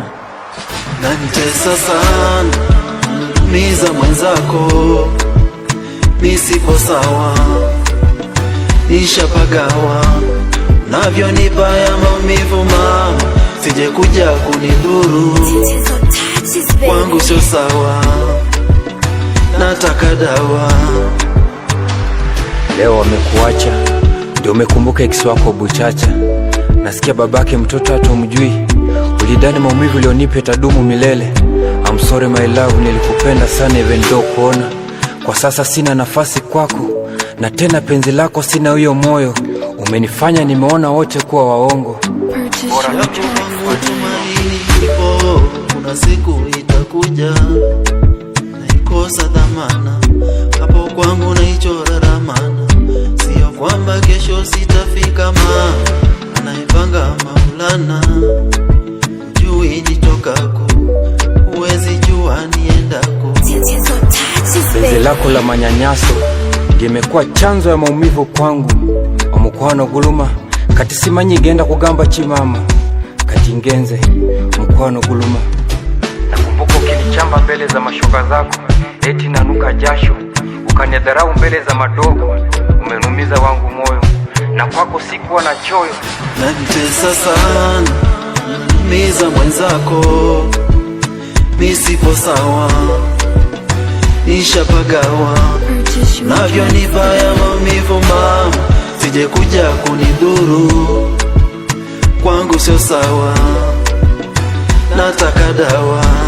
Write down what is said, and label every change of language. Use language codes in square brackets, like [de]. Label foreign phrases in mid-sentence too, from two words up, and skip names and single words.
[sw] Nanitesa sana, miza mwenzako, misipo sawa, nishapagawa, navyonipa ya maumivu mama, sije kuja kunidhuru, kwangu sio sawa, nataka dawa. Leo wamekuacha, ndio umekumbuka ex wako buchacha. Nasikia babake mtoto hatomjui, ulidhani maumivu ulionipa tadumu milele. [en] I'm sorry my love, [sw] nilikupenda sana [en] even though [sw] kuona kwa sasa sina nafasi kwako, na tena penzi lako sina huyo moyo. Umenifanya nimeona wote kuwa waongo. Bora tumaini ipo, kuna siku itakuja, naikosa dhamana, hapo kwangu naichora ramana. Sio kwamba kesho sitafika, anaipanga Maulana, jui nitokako, huwezi jua niendako. Penzi lako la manyanyaso limekuwa chanzo ya maumivu kwangu. [lg] Omukwano guluma kati simanyi genda kugamba chimama, kati ngenze mukwano guluma. [sw] Nakumbuka ukinichamba mbele za mashoka zako, eti nanuka jasho, ukanidharau mbele za madogo, umenumiza wangu moyo. Na kwako sikuwa na choyo. Nanitesa sana, miza mwenzako, misipo sawa, nishapagawa, navyonipa ya maumivu mama, sije kuja kunidhuru, kwangu sio sawa, nataka dawa.